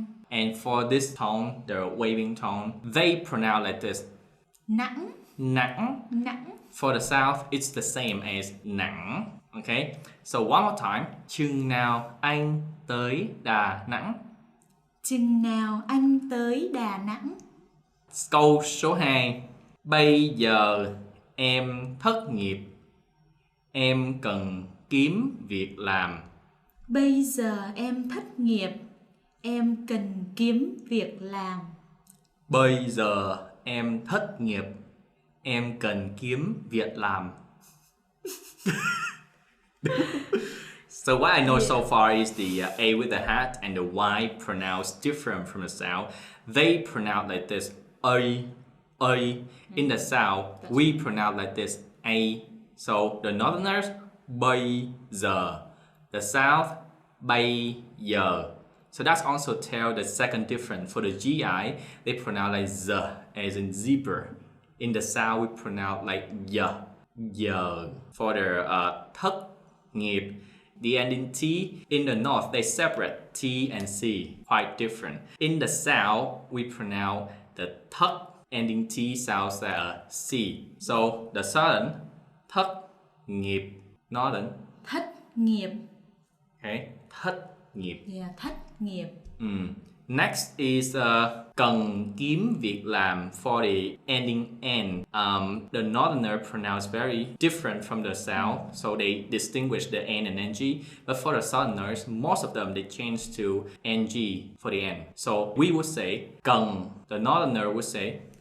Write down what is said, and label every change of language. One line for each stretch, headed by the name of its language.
English: And for this tone, the waving tone, they pronounce like this,
Vietnamese: Nẵng. nặng.
English: For the south, it's the same as nặng. Okay, so one more time.
Vietnamese: Chừng nào anh tới Đà Nẵng? Chừng nào anh tới Đà Nẵng? Câu số 2. Bây giờ em thất nghiệp. Em cần kiếm việc làm. Bây giờ em thất nghiệp. Em cần kiếm việc làm. Bây giờ em thất nghiệp. Em cần kiếm việc làm.
English: So what I know so far is the A with the hat and the Y pronounced different from the South. They pronounce like this, A. In the South, we pronounce like this, A. So the Northerners,
Vietnamese: bây giờ.
English: The South, bây giờ. So that's also tell the second difference. For the GI, they pronounce like Z, as in zebra. In the South, we pronounce like giờ. For the thất nghiệp, the ending T. In the North, they separate T and C, quite different. In the South, we pronounce the thất ending T sounds like a C. So the Southern,
Vietnamese: thất nghiệp.
English: Northern,
Vietnamese: Thất nghiệp. okay, thất nghiệp. Yeah, thất nghiệp.
English: Next is
Vietnamese: cần kiếm việc làm.
English: For the ending N, the Northerner pronounce very different from the South, so they distinguish the N and NG. But for the Southerners, most of them, they change to NG for the N. So we would say cần. The Northerner would say